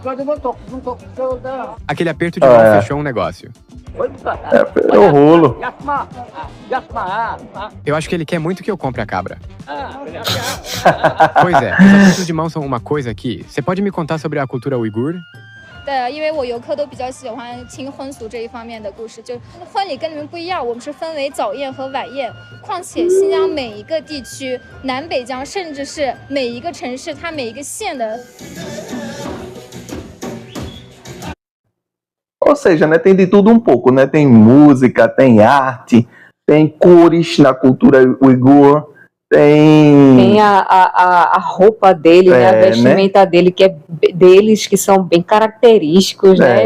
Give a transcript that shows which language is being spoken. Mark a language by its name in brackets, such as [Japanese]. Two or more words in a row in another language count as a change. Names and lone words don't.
[Portuguese] Aquele aperto de mão É. fechou um negócio. É o rolo. Eu acho que ele quer muito que eu compre a cabra. Pois é, os apertos de mão são uma coisa aqui. Você pode me contar sobre a cultura uigur? [Chinese] 对，因为我游客都比较喜欢听婚俗这一方面的故事，就婚礼跟你们不一样，我们是分为早宴和晚宴。况且新疆每一个地区，南北疆甚至是每一个城市，它每一个县的。 [Portuguese] Ou seja, né, tem de tudo um pouco, né? Tem música, tem arte, tem cores na cultura uigur, Tem a roupa dele, né? A vestimenta dele, que é deles, que são bem característicos, né?